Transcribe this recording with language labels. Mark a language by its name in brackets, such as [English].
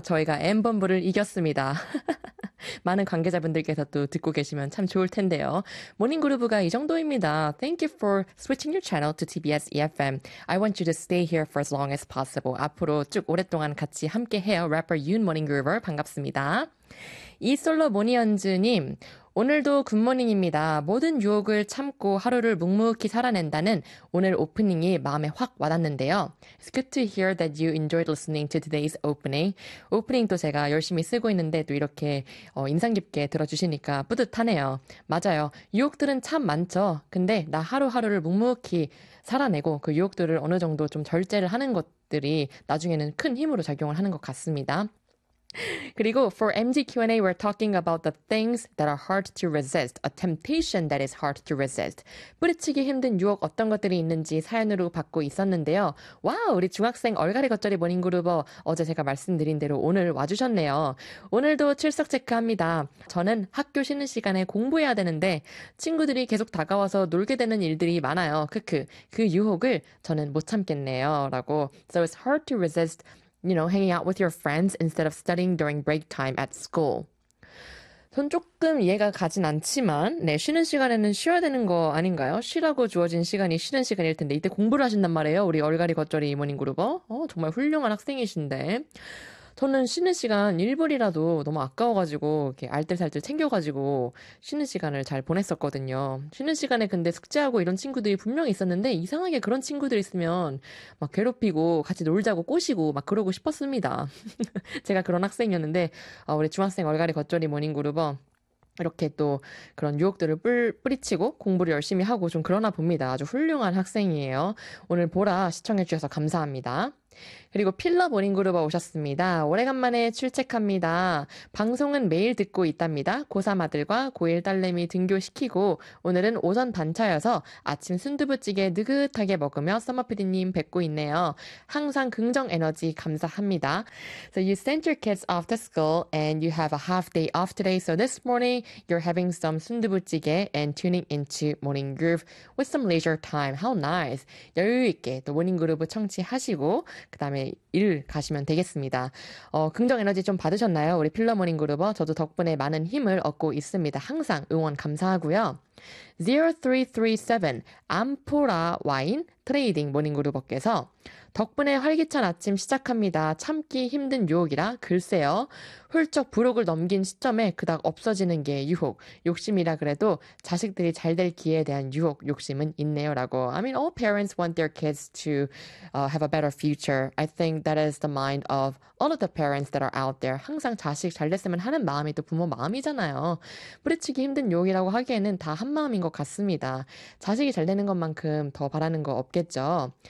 [Korean] 저희가 N번부를 이겼습니다. 많은 관계자분들께서 또 듣고 계시면 참 좋을 텐데요. 모닝그루브가 이 정도입니다. [English] Thank you for switching your channel to TBS EFM. I want you to stay here for as long as possible. [Korean] 앞으로 쭉 오랫동안 같이 함께해요. 래퍼 윤 모닝그루브 반갑습니다. 이솔로 모니언즈님, 오늘도 굿모닝입니다. 모든 유혹을 참고 하루를 묵묵히 살아낸다는 오늘 오프닝이 마음에 확 와닿는데요. [English] It's good to hear that you enjoyed listening to today's opening. [Korean] 오프닝도 제가 열심히 쓰고 있는데도 이렇게 인상 깊게 들어주시니까 뿌듯하네요. 맞아요. 유혹들은 참 많죠. 근데 나 하루하루를 묵묵히 살아내고 그 유혹들을 어느 정도 좀 절제를 하는 것들이 나중에는 큰 힘으로 작용을 하는 것 같습니다. 그리고 [English] for MG Q&A, we're talking about the things that are hard to resist, a temptation that is hard to resist. [Korean] 뿌리치기 힘든 유혹 어떤 것들이 있는지 사연으로 받고 있었는데요. 와우, 우리 중학생 얼갈이 겉절이 모닝그루버, 어제 제가 말씀드린 대로 오늘 와주셨네요. 오늘도 출석 체크합니다. 저는 학교 쉬는 시간에 공부해야 되는데 친구들이 계속 다가와서 놀게 되는 일들이 많아요. 크크, 그 유혹을 저는 못 참겠네요. 라고. [English] So it's hard to resist. You know, hanging out with your friends instead of studying during break time at school. [Korean] 전 조금 이해가 가진 않지만, 네, 쉬는 시간에는 쉬어야 되는 거 아닌가요? 쉬라고 주어진 시간이 쉬는 시간일 텐데, 이때 공부를 하신단 말이에요. 우리 얼갈이 겉절이 이모닝 그룹어. 정말 훌륭한 학생이신데. 저는 쉬는 시간 1분이라도 너무 아까워가지고, 이렇게 알뜰살뜰 챙겨가지고, 쉬는 시간을 잘 보냈었거든요. 쉬는 시간에 근데 숙제하고 이런 친구들이 분명히 있었는데, 이상하게 그런 친구들 있으면, 막 괴롭히고, 같이 놀자고 꼬시고, 막 그러고 싶었습니다. 제가 그런 학생이었는데, 우리 중학생 얼갈이 겉절이 모닝그루버, 이렇게 또 그런 유혹들을 뿌리치고, 공부를 열심히 하고, 좀 그러나 봅니다. 아주 훌륭한 학생이에요. 오늘 보라 시청해주셔서 감사합니다. 그리고 필러 모닝그룹 오셨습니다. 오래간만에 출첵합니다. 방송은 매일 듣고 있답니다. 고3 아들과 고1 딸내미 등교시키고 오늘은 오전 반차여서 아침 순두부찌개 느긋하게 먹으며 써머피디님 뵙고 있네요. 항상 긍정 에너지 감사합니다. [English] So you sent your kids off to school and you have a half day off today. So this morning you're having some 순두부찌개 and tuning into Morning Groove with some leisure time. How nice. [Korean] 여유 있게 또 모닝그룹 청취하시고 그다음에 일 가시면 되겠습니다. 긍정 에너지 좀 받으셨나요? 우리 필러 모닝 그룹어. 저도 덕분에 많은 힘을 얻고 있습니다. 항상 응원 감사하고요. 0337 암포라 와인 트레이딩 모닝 그룹어께서 덕분에 활기찬 아침 시작합니다. 참기 힘든 유혹이라 글쎄요. 훌쩍 불혹을 넘긴 시점에 그닥 없어지는 게 유혹. 욕심이라 그래도 자식들이 잘될 기회에 대한 유혹, 욕심은 있네요. 라고. [English] I mean, all parents want their kids to have a better future. I think that is the mind of all of the parents that are out there. [Korean] 항상 자식 잘 됐으면 하는 마음이 또 부모 마음이잖아요. 뿌리치기 힘든 유혹이라고 하기에는 다한 마음인 것 같습니다. 자식이 잘 되는 것만큼 더 바라는 거 없겠죠.